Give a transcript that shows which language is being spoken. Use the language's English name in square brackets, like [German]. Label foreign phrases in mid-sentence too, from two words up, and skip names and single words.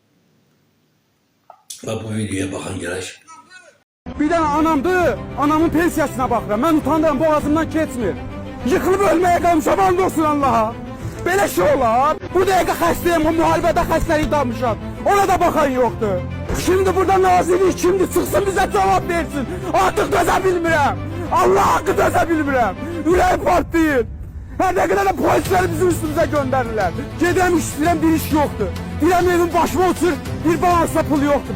[Azerbaijani] Və bu videoya baxın gələk. Bir dənə anamdır, anamın pensiyasına baxıram. Mən utanıram, boğazımdan keçmir. [Turkish] Yıkılıp ölmeye kalmışam, [Azerbaijani] and olsun Allah'a. Belə şey olar. Bu dəqiqə xəstəyim, o müharibədə xəstəlik dalmışam. [Turkish] Ona da bakan yoktu. Şimdi burada nazirlik kimdir? Çıksın bize cevap versin. [Azerbaijani] Artık döze bilmirəm. Allah hakkı döze bilmirəm. Ürəyim partlayır. [Turkish] Her ne kadar da polisleri bizim üstümüze gönderirler. [Azerbaijani] Gedem işləyirəm, [Turkish] bir iş yoktu. [Azerbaijani] Dirəm evin başıma otur, bir balansa pul yoktu.